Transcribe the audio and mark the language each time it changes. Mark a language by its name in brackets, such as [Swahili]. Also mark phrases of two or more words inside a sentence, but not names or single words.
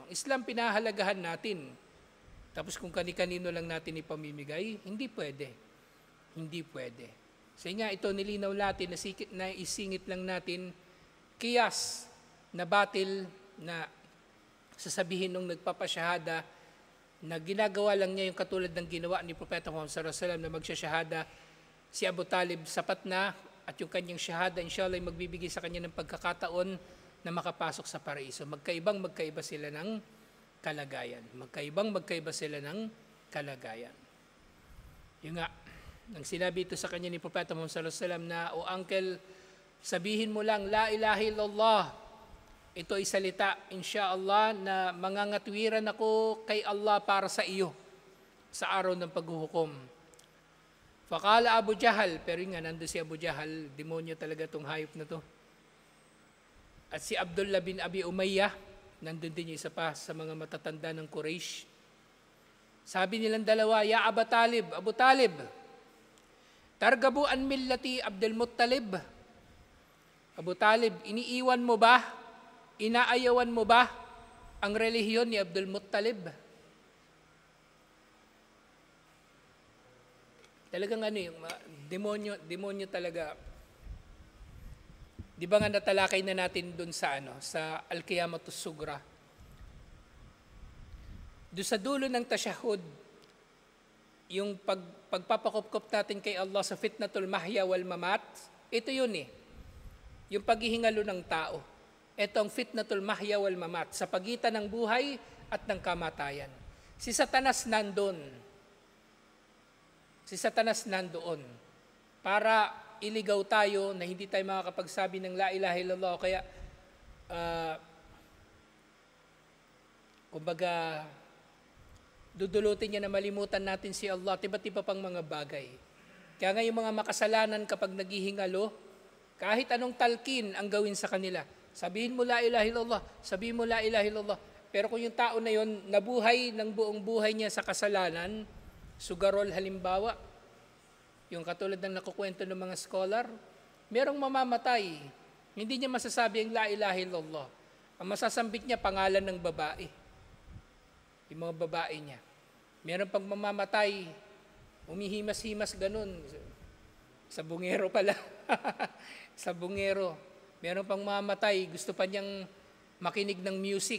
[Filipino] Islam pinahalagahan natin. Tapos kung kani-kanino lang natin ipamimigay, hindi pwede. Hindi pwede. So nga ito nilinaw natin, na isingit lang natin, kiyas na batil na sasabihin nung nagpapasyahada na ginagawa lang niya yung katulad ng ginawa ni Propeta Muhammad [Arabic] صلى الله عليه وسلم [Filipino] na magsasyahada si Abu Talib sapat na at yung kanyang syahada inshallah ay magbibigay sa kanya ng pagkakataon na makapasok sa paraiso. Magkaiba sila ng kalagayan. Magkaiba sila ng kalagayan. Yung nga, nang sinabi ito sa kanya ni Propeta Muhammad [Arabic] صلى الله عليه وسلم [Filipino] na, o uncle, sabihin mo lang, [Arabic] لا إله إلا الله. [Filipino] Ito ay salita, insyaallah, na mangangatwiran ako kay Allah para sa iyo sa araw ng paghuhukom. [Arabic] Fakala Abu Jahal, [Filipino] pero yun nga, nandun si Abu Jahal, demonyo talaga itong hayop na to. At si Abdullah bin Abi Umayyah, nandun din yung isa pa sa mga matatanda ng Quraysh. Sabi nilang dalawa, [Arabic] يا أبا طالب، أبو طالب، ترغب عن ملة عبد المطلب. [Filipino] Abu Talib, iniiwan mo ba, inaayawan mo ba ang relihiyon ni Abdul Muttalib? Talagang yung demonyo talaga. Di ba nga natalakay na natin dun sa sa [Arabic] القيامة الصغرى. [Filipino] Doon sa dulo ng tasyahud, yung pagpapakupkop natin kay Allah sa [Arabic] فتنة المحيا والممات, [Filipino] ito yun yung paghihingalo ng tao. Ito ang [Arabic] فتنة المحيا والممات, [Filipino] sa pagitan ng buhay at ng kamatayan. Si Satanas nandoon. Para iligaw tayo na hindi tayo makakapagsabi ng [Arabic] لا إله إلا الله. [Filipino] Kaya, kumbaga, dudulutin niya na malimutan natin si Allah at iba't iba pang mga bagay. Kaya nga yung mga makasalanan kapag naghihingalo, kahit anong talkin ang gawin sa kanila, sabihin mo [Arabic] لا إله إلا الله, [Filipino] sabihin mo [Arabic] لا إله إلا الله. [Filipino] Pero kung yung tao na yon nabuhay ng buong buhay niya sa kasalanan, sugarol halimbawa, yung katulad ng nakukwento ng mga scholar, merong mamamatay, hindi niya masasabi ang [Arabic] لا إله إلا الله. [Filipino] Ang masasambit niya, pangalan ng babae. Yung mga babae niya. Meron pang mamamatay, umihimas-himas ganun. Sa bungero pala. Sa bungero. Meron pang mamamatay, gusto pa niyang makinig ng music.